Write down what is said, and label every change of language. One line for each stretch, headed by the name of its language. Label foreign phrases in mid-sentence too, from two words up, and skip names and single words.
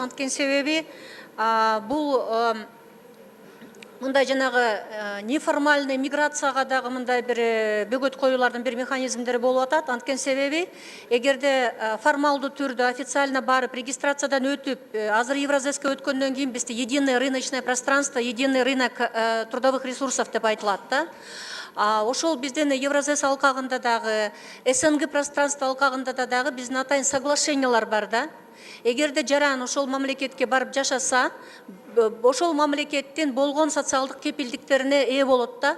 Kyrgyz: Анткени себеби бул мындай жанагы неформальный миграцияга дагы мындай бир бөгөт коюулардын бир механизмдери болуп атат. Анткени себеби эгерде формалдуу түрдө официально барып регистрациядан өтүп, азыр Евразеске өткөндөн кийин бизде
Russian: единое рыночное пространство, единый рынок трудовых ресурсов
Kyrgyz: деп айтылат да. Ошол биздин Евразес алкагында дагы, СНГ пространство алкагында дагы биздин атайын соглашениялар бар да. Эгерде жаран ошол мамлекетке барып жашаса, ошол мамлекеттин болгон социалдык кепилдиктерине ээ болот да.